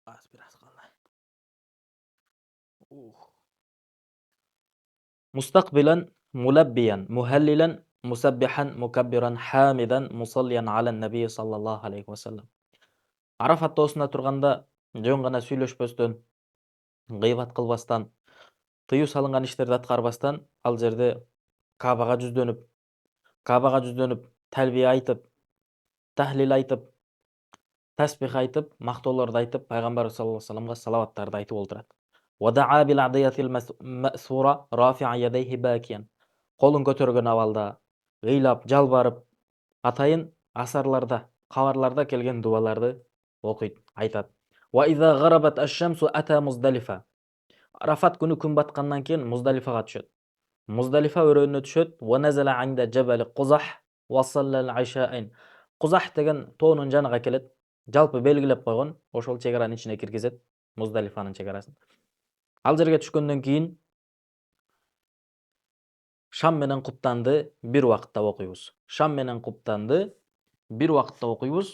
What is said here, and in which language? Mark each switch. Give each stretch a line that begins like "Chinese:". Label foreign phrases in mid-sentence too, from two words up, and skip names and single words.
Turkish: Biraz kaldı.
Arabic: مستقبلا ملبيا مهللا مسبحا مكبرا حامدا مصليا على النبي صلى الله عليه وسلم.
Kyrgyz: Arafat тоосунда турганда жөн гана сүйлөшпөстөн, гыйбат кылбастан, тыюу салынган иштерди аткарбастан ал жерде Кабага жүздөнүп, талбия айтып, тахлил айтып, таспих айтып, мактоолорду айтып, пайгамбар
Arabic: صلى الله عليه وسلم
Kyrgyz: салаваттарды айтып олтурат.
Arabic: ودعا بالأدعية المأثورة رافعا يديه باكيا.
Kyrgyz: Колун көтөргөн абалда, ыйлап, жалбарып, атайын асарларда, кабарларда келген дубаларды окуйт, айтат.
Arabic: وإذا غربت الشمس أتى مزدلفة.
Kyrgyz: Арафат күнү күн баткандан кийин Муздалифага түшөт. Муздалифа өрөөнүнө түшөт.
Arabic: ونزل عند جبل قزح وصلى العشاءين.
Kyrgyz: Quzah деген тоонун жаныга келет. Жалпы белгилеп койгон, ошол чегаранын ичине киргизет, Муздалифанын чегарасын. Ал жерге түшкөндөн кийин шам менен куптанды бир убакытта окуйбуз. Шам менен куптанды бир убакытта окуйбуз.